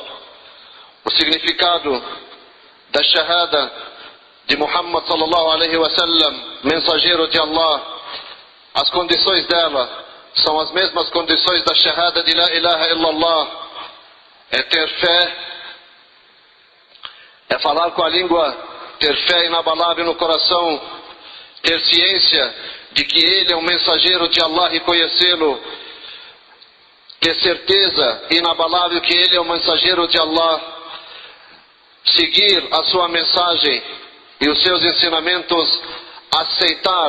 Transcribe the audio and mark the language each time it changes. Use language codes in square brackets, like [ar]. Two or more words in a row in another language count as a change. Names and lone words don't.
[pt] O significado da Shahada de Muhammad [ar] صلى الله عليه وسلم, [pt] mensageiro de Allah, as condições dela são as mesmas condições da Shahada de [ar] لا إله إلا الله. [pt] É ter fé, é falar com a língua, ter fé inabalável no coração, ter ciência de que Ele é um mensageiro de Allah e conhecê-lo, ter certeza inabalável que Ele é um mensageiro de Allah, seguir a sua mensagem e os seus ensinamentos, aceitar.